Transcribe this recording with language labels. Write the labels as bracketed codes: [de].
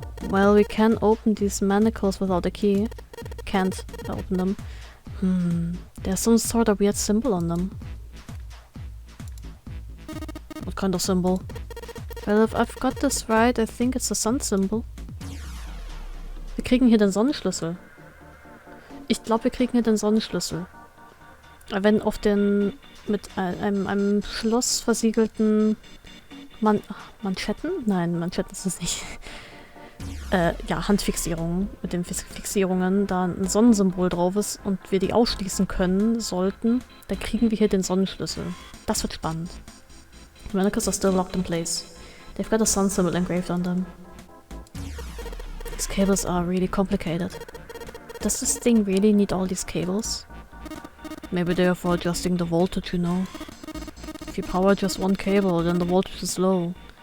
[en] Well, we can open these manacles without a key. Can't open them. There's some sort of weird symbol on them. What kind of symbol? Well, if I've got this right, I think it's a sun symbol. [de] Wir kriegen hier den Sonnenschlüssel. Ich glaube, wir kriegen hier den Sonnenschlüssel. Wenn auf den mit einem Schloss versiegelten Manschetten? Nein, Manschetten ist es nicht. Ja, Handfixierungen. Mit den Fixierungen da ein Sonnensymbol drauf ist und wir die ausschließen können sollten, dann kriegen wir hier den Sonnenschlüssel. Das wird spannend. [en] The manacles are still locked in place. They've got a sun symbol engraved on them. These cables are really complicated. Does this thing really need all these cables? Maybe they are for adjusting the voltage, you know. If you power just one cable, then the voltage is low.